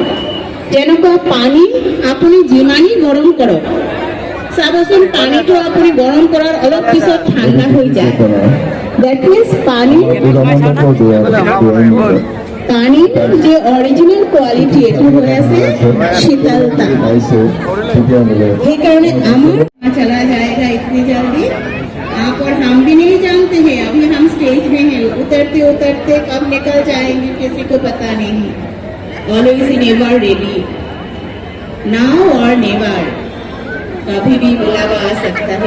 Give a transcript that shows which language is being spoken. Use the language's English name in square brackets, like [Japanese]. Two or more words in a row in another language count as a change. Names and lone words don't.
[Assamese] যেনেকুৱা পানী আপুনি যিমানেই গৰম কৰক, চাবচোন পানীটো আপুনি গৰম কৰাৰ অলপ পিছত ঠাণ্ডা হৈ যায়। [English] that means [Assamese] পানী যে [English] original quality [Assamese] এটো হৈ আছে শীতলতা। সেইকাৰণে আমাৰ [Hindi] चला जाएगा इतनी जल्दी आप और हम भी नहीं जानते हैं। अभी हम स्टेज में हैं, उतरते उतरते कब निकल जाएंगे किसी को पता नहीं। [English] always never ready, now [Hindi] और नेवर, कभी भी बुलावा आ सकता है।